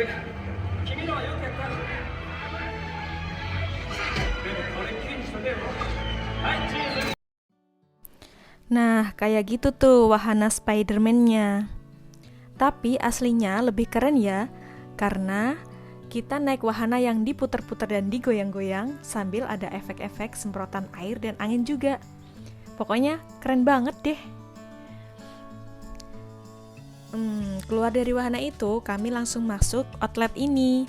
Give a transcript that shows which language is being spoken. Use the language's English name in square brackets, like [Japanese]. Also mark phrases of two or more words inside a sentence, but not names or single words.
[Japanese] 君らはよくやった。でもこれっきりにしとけよ。はい、チーズ。 [Indonesian] Nah, kayak gitu tuh wahana Spider-Man-nya. Tapi aslinya lebih keren ya, karena kita naik wahana yang diputar-putar dan digoyang-goyang sambil ada efek-efek semprotan air dan angin juga. Pokoknya keren banget deh. Keluar dari wahana itu, kami langsung masuk outlet ini.